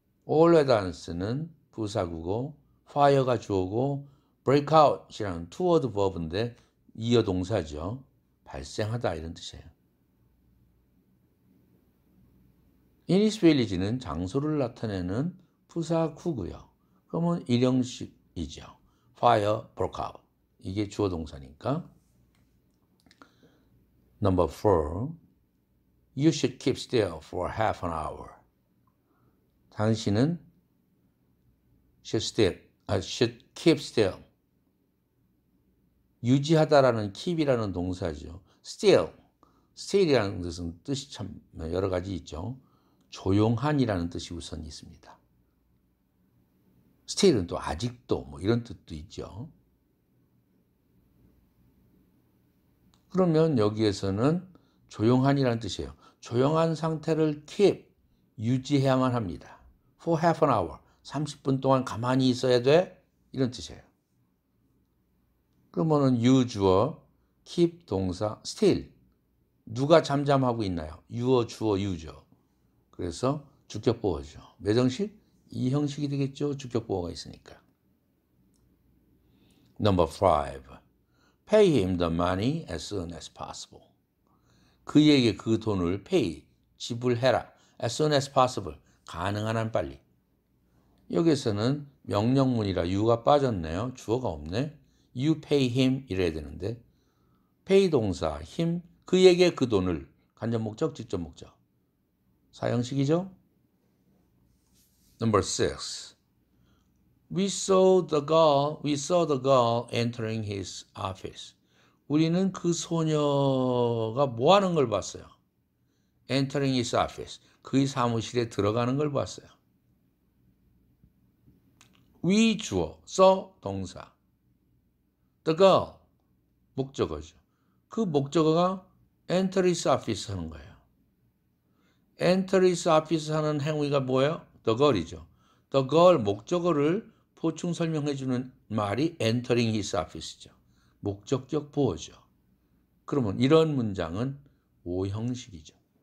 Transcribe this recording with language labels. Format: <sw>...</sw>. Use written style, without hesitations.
<ko>all at once는 부사구고 fire가 주어고 break out이라는 two word verb인데 이어 동사죠. 발생하다 이런 뜻이에요. in his village는 장소를 나타내는 부사구고요. 그러면 1형식이죠. fire broke out. 이게 주어 동사니까.</ko> <en>Number 4. You should keep still for half an hour.</en> <ko>당신은</ko> <en>should keep still.</en> <ko>유지하다라는 keep이라는 동사죠. still이라는 뜻이 참 여러 가지 있죠. 조용한이라는 뜻이 우선 있습니다. still은 또 아직도 뭐 이런 뜻도 있죠. 그러면 여기에서는 조용한이라는 뜻이에요. 조용한 상태를 keep, 유지해야만 합니다.</ko> <en>For half an hour,</en> <ko>30분 동안 가만히 있어야 돼? 이런 뜻이에요. 그러면은 you 주어, keep 동사, still. 누가 잠잠하고 있나요? 유어, 주어, 유죠. 그래서 주격보어죠. 몇 형식? 2형식이 되겠죠. 주격보어가 있으니까.</ko> <en>Number 5. Pay him the money as soon as possible.</en> <ko>그에게 그 돈을 pay, 지불해라. as soon as possible, 가능한 한 빨리. 여기서는 명령문이라 you가 빠졌네요. 주어가 없네.</ko> <en>You pay him</en> <ko>이래야 되는데 pay 동사, him, 그에게 그 돈을 간접 목적, 직접 목적. 4형식이죠. Number 6.</ko> <en>We saw the girl entering his office.</en> <ko>우리는 그 소녀가 뭐 하는 걸 봤어요.</ko> <en>Entering his office.</en> <ko>그의 사무실에 들어가는 걸 봤어요. 위 주어, 써 동사.</ko> <en>The girl 목적어죠.</en> <ko>그 목적어가</ko> <en>enter his office</en> <ko>하는 거예요. enter his office 하는 행위가 뭐예요? The girl이죠. The girl 목적어를 보충 설명해 주는 말이 entering his office죠. 목적격 보어죠. 그러면 이런 문장은 오형식이죠.</ko>